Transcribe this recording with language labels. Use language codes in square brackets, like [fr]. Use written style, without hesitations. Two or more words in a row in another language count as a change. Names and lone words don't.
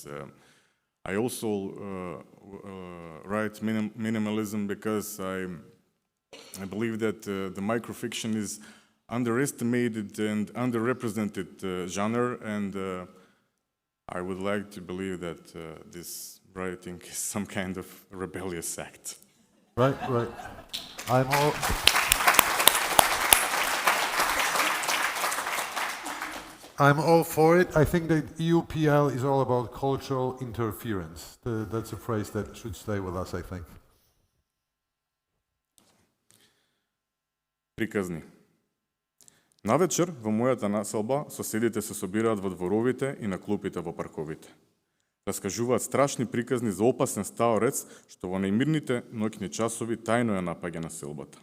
[en] I also write minimalism because I believe that the microfiction is underestimated and underrepresented genre, and I would like to believe that this writing is some kind of rebellious act. Right. I'm all for it. I think that EUPL is all about cultural interference. That's a phrase that should stay with us, I think. [mk] Приказни. Навечер во мојата населба соседите се собираат во дворовите и на клупите во парковите. Раскажуваат страшни приказни за опасен стаорец што во најмирните ноќни часови тајно ја напаѓа населбата.